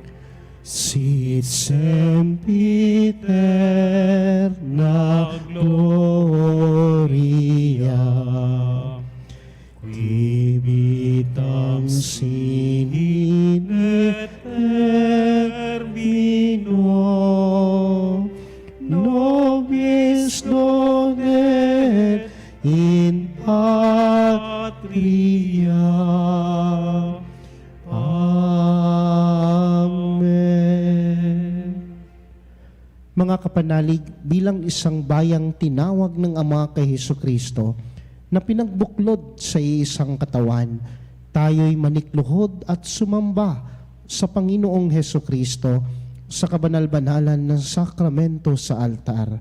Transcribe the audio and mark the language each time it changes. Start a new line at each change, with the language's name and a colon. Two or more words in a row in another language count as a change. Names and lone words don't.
Latin: Sit sempiterna gloria, qui vitam sinine termino, nobis donet in patria. Amen.
Filipino: Mga kapanalig, bilang isang bayang tinawag ng Ama kay Hesukristo na pinagbuklod sa isang katawan, tayo'y manikluhod at sumamba sa Panginoong Hesukristo sa kabanal-banalan ng sakramento sa altar.